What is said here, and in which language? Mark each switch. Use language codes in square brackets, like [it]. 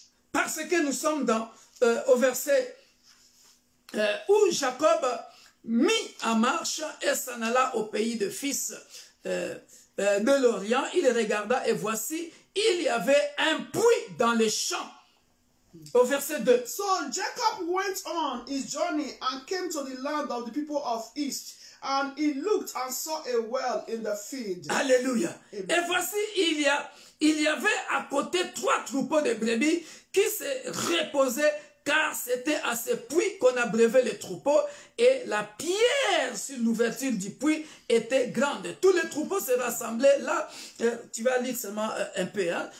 [fr] Parce que nous sommes au verset où Jacob mit en marche et s'en alla au pays de fils de l'Orient. Il regarda et voici, il y avait un puits dans les champs. Au verset 2. [en] So Jacob went on his journey and came to the land of the people of East. And he looked and saw a well in the field. [fr] Alléluia. Amen. Et voici, il y avait à côté 3 troupeaux de brebis qui se reposaient, car c'était à ce puits qu'on abreuvait les troupeaux, et la pierre sur l'ouverture du puits était grande. Tous les troupeaux se rassemblaient là. Tu vas lire seulement un peu. Hein.